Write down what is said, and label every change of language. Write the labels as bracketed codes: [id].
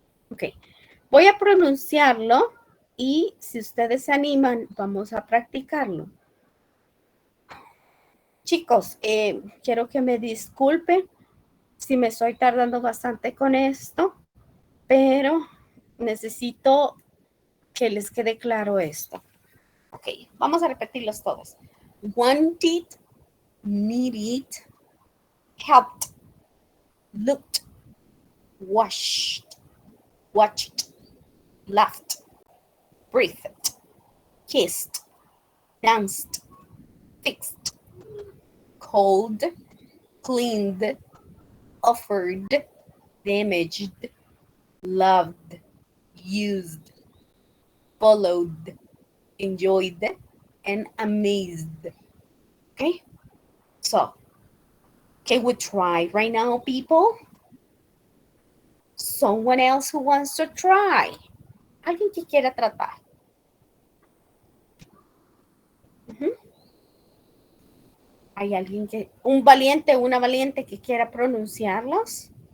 [es] Ok, voy a pronunciarlo y si ustedes se animan, vamos a practicarlo. Chicos, quiero que me disculpen si me estoy tardando bastante con esto, pero necesito que les quede claro esto. Ok, vamos a repetirlos todos. [en] Wanted, needed, helped, looked, washed, watched, laughed, breathed, kissed, danced, fixed, called, cleaned, offered, damaged, loved, used, followed, enjoyed, and amazed. Okay? So, can we try right now, people? Someone else who wants to try. [es] Alguien que quiera tratar. ¿Hay alguien que, un valiente, una valiente que quiera pronunciarlos?